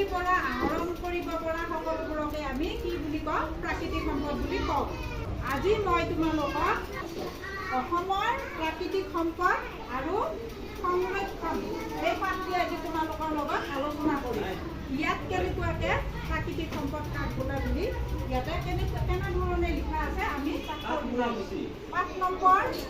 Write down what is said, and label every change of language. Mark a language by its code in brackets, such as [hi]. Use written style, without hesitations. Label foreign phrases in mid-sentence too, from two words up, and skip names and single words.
[as] পৰা আহৰণ কৰিব পৰা সকলোবোৰকে আমি কি বুলি কওঁ প্ৰাকৃতিক সম্পদ বুলি কওঁ আজি মই তোমালোকক অসমৰ প্ৰাকৃতিক সম্পদ আৰু সংৰক্ষণ এই পাঠটি আজি তোমালোকৰ লগত আলোচনা কৰিম ইয়াত কেনেকুৱাকে প্ৰাকৃতিক সম্পদ কাক বোলা বুলি ইয়াতে কেনে ধৰণে লিখা আছে আমি পাঠ নম্বৰ